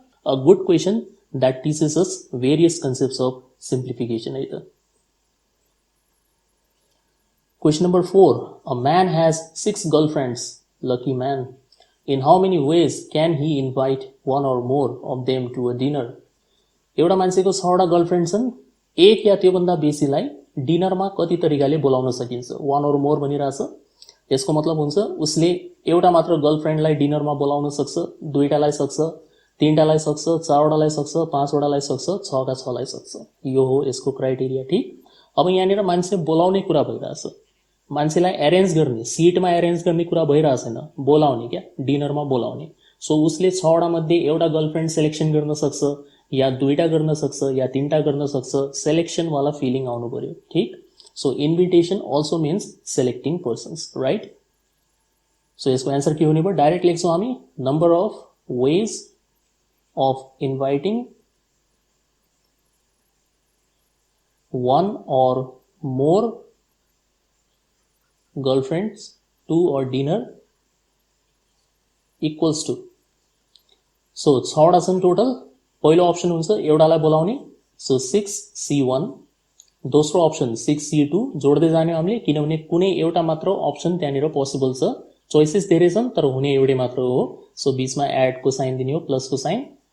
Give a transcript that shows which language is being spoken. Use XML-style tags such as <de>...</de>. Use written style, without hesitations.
<en>A good question that teaches us various concepts of simplification. Question number 4. A man has 6 girlfriends. Lucky man. In how many ways can he invite one or more of them to a dinner?</en> <ne>एउटा मान्छेको 6 वटा girlfriend छन्, एक या त्योभन्दा बेसीलाई डिनरमा कति तरिकाले बोलाउन सकिन्छ? वन और मोर भनिरहेछ. यसको मतलब हुन्छ उसले एउटा मात्र गर्लफ्रेन्डलाई डिनरमा बोलाउन सक्छ, दुईटालाई सक्छ, तीनटालाई सक्छ, चारवटालाई सक्छ, पाँचवटालाई सक्छ, 6 का 6लाई सक्छ. यो हो यसको क्राइटेरिया. ठीक. अब यहाँनिर मान्छे बोलाउने कुरा भइरहेछ, मान्छेलाई एरेन्ज गर्ने, सिटमा एरेन्ज गर्ने कुरा भइरहेको छैन, बोलाउने क्या, डिनरमा बोलाउने. सो उसले 6 वटा मध्ये एउटा गर्लफ्रेन्ड सिलेक्सन गर्न सक्छ, या दुईटा गर्न सक्छ, या तीनटा गर्न सक्छ. सेलेक्सन वाला फिलिङ आउनु पर्यो. ठीक.</ne> <en>So invitation also means selecting persons, right.</en> <ne>So यसको एन्सर के हुने भयो? डाइरेक्ट लेख्छौँ हामी,</ne> <en>Number of ways of inviting one or more girlfriends to a dinner equals to.</en> <ne>So 6 वटा छन् टोटल. पहिलो अप्सन हुन्छ एउटालाई बोलाउने, सो 6C1. दोस्रो अप्सन 6C2 जोड्दै जाने हामीले, किनभने कुनै एउटा मात्र अप्सन त्यहाँनिर पोसिबल छ. चोइसेस धेरै छन् तर हुने एउटै मात्र हो. सो बीचमा एडको साइन दिने हो, प्लसको साइन.</ne>